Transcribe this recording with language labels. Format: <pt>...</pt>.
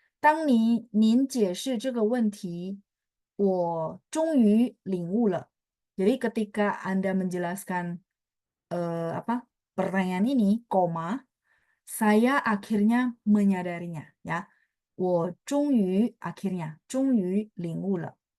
<zh>当您解释这个问题，我终于领悟了.</zh> <id>Jadi ketika Anda menjelaskan pertanyaan ini, koma, saya akhirnya menyadarinya, ya.</id> <zh>我终于 akhirnya, 终于领悟了.</zh>